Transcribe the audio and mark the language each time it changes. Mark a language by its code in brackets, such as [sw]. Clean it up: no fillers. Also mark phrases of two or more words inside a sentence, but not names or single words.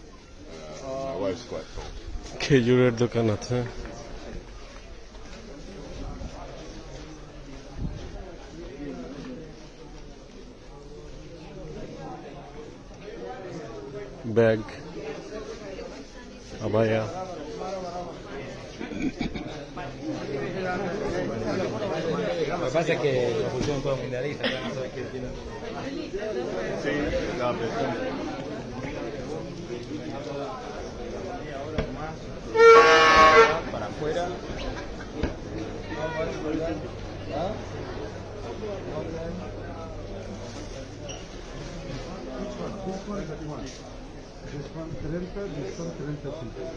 [bn] খেজুরের দোকান আছে, ব্যাগ, আবায়া, [es] Lo que pasa es que lo pusieron todo mundialista, ya no sabes qué tiene. Sí, la versión. Para afuera. [en] This one 30, this one 35.